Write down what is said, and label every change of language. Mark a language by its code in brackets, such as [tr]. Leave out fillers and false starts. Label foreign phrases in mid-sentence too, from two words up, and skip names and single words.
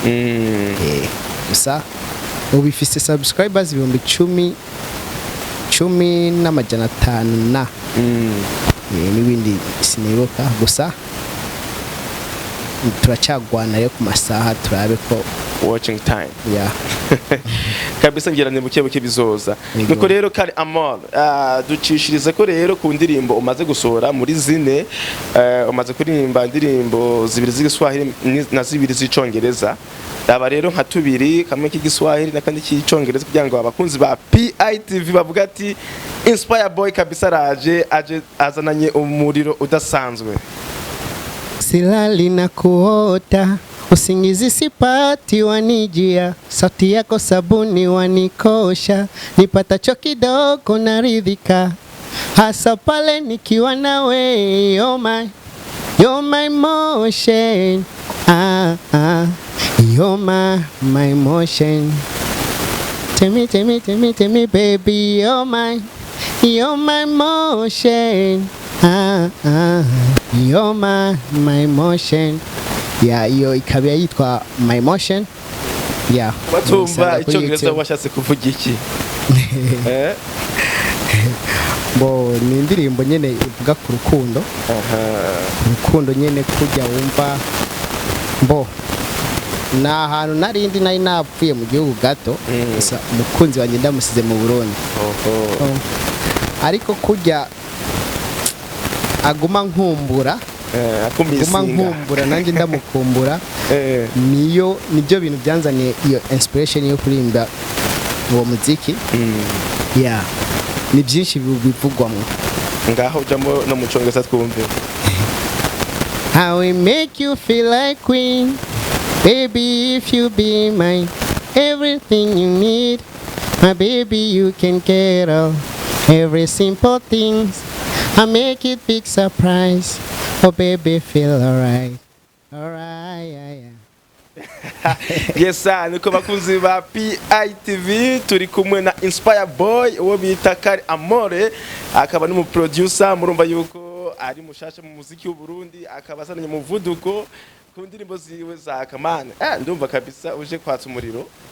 [rn] Gusa ubifise subscribers 10,000 n'amajana 5 n'ibindi sinibuka. Gusa turacagwana rero ku masaha turabe ko [en] watching time yeah [rn] kabisa ngira ni buke bizoza Yego. nuko rero Kari Amor ducishirize ko rero ku ndirimbo umaze gusohora muri zine umaze kuririmba indirimbo zibiri z'igiswahili na zibiri z'icongereza aba rero nka tubiri kamwe k'igiswahili nakandi k'icongereza kugira ngo abakunzi ba PITV bavuga ati Inspire Boy kabisa aje azananye umuriro udasanzwe. [sw] silali na kuota usingizi sipati wanijia sauti yako sabuni wanikosha nipatacho kidogo naridhika hasa pale nikiwa nawe [en] you're my motion you're my emotion tell me baby you're my motion you're my emotion yeah [rn] iyo ikaba yitwa [en] my emotion yeah [rn] batumva icyongereza washatse kuvuga iki bo ni indirimbo nyene ivuga ku rukundo urukundo nyene kujya wumva bo na hantu narindi nari napfuye mu gihugu gato gusa umukunzi wanjye ndamusize mu Burundi ariko kujya aguma nkumbura nanjye ndamukumbura nibyo bintu byanzaniye iyo inspiration yo kurimba uwo muziki yeah ni byinshi bivugwamo ngaho ujamo no mu cyongereza twumve [en] how we make you feel like queen baby if you be mine everything you need my baby you can get all every simple things I make it big surprise oh baby feel alright yeah. [rn] Yes niko bakunzi ba PITV turi kumwe na Inspire Boy uwo bita Kari Amore akaba ni mu producer murumva yuko ari mushasha mu muziki w'u Burundi akaba asanye mu vuduko ku ndirimbo ziwe za kamana ndumva kabisa uje kwatsa umuriro